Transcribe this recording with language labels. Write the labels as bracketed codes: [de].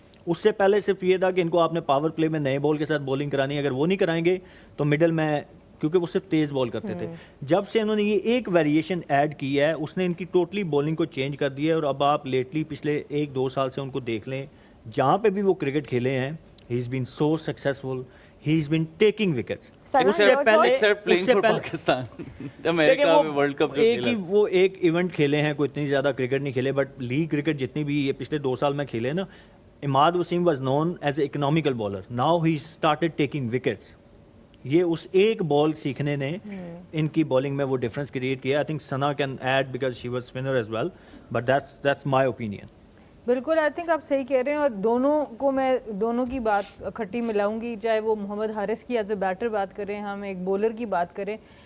[ur] اس سے پہلے صرف یہ تھا کہ ان کو آپ نے پاور پلے میں نئے بال کے ساتھ بولنگ کرانی ہے, اگر وہ نہیں کرائیں گے تو مڈل میں, کیونکہ وہ صرف تیز بال کرتے تھے. جب سے انہوں نے یہ ایک ویریشن ایڈ کی ہے, اس نے ان کی ٹوٹلی بولنگ کو چینج کر دیا ہے. اور اب آپ لیٹلی پچھلے 1-2 سال سے ان کو دیکھ لیں, جہاں پہ بھی وہ کرکٹ کھیلے ہیں, [en] He is been so successful, he has been taking wickets. except playing for Pakistan. [ur] امریکہ میں ورلڈ کپ جو کھیلا, وہ ایک ایونٹ کھیلے ہیں, کوئی اتنی زیادہ کرکٹ نہیں کھیلے, بٹ لیگ کرکٹ جتنی بھی یہ پچھلے 2 سال میں کھیلے نا, [en] Imad Wasim was known as an economical bowler. Now he started taking wickets. [ur] یہ اس ایک بال سیکھنے نے ان کی بالنگ میں وہ ڈفرینس کریٹ کیا. [en] I think Sana can add because she was spinner as well, but that's my opinion. [ur] بالکل [en] I think [ur] آپ صحیح کہہ رہے ہیں, اور دونوں کو میں دونوں کی بات اکٹھی ملاؤں گی, چاہے وہ محمد حارث کی ایز اے بیٹر بات کریں, ہم ایک بولر کی بات کریں.